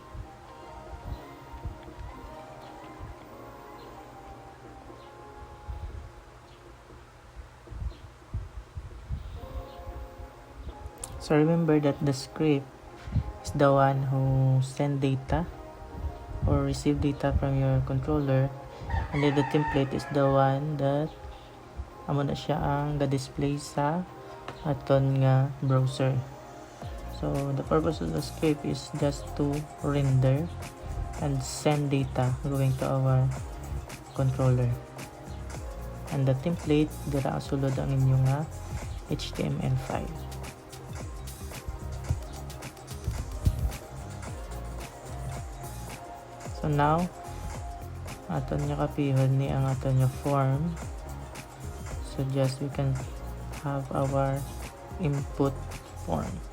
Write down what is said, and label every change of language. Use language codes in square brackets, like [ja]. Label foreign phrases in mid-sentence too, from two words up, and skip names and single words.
[en] So remember that the script is the one who send data or receive data from your controller, and then the template is the one that [hil] amo na siya ang ga-display sa aton nga browser. [en] So the purpose of the script is just to render and send data going to our controller, and the template [hil] dira sulod ang inyong [en] HTML file. [hil] So now, aton niya kapihon ni ang aton niya form. [en] So just we can have our input form.